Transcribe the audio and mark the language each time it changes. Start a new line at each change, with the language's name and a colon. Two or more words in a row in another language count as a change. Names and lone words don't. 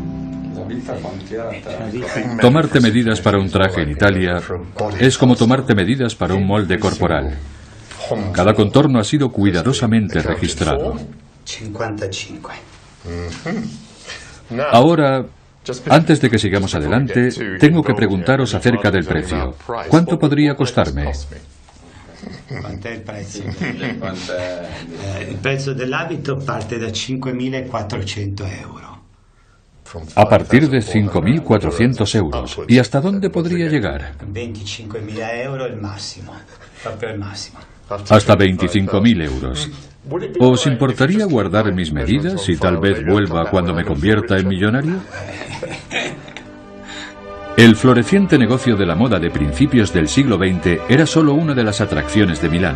Spanish: Tomarte medidas para un traje en Italia es como tomarte medidas para un molde corporal. Cada contorno ha sido cuidadosamente registrado. 55. Ahora, antes de que sigamos adelante, tengo que preguntaros acerca del precio. ¿Cuánto podría costarme?
Italian: Quanto è il prezzo? Il prezzo dell'abito parte da 5.400 euro.
Spanish: A partir de 5.400 euros. ¿Y hasta dónde podría llegar?
Italian: 25.000 euro il massimo, proprio il massimo.
Spanish: Hasta 25.000 euros. ¿Os importaría guardar mis medidas y tal vez vuelva cuando me convierta en millonario? El floreciente negocio de la moda de principios del siglo XX era solo una de las atracciones de Milán.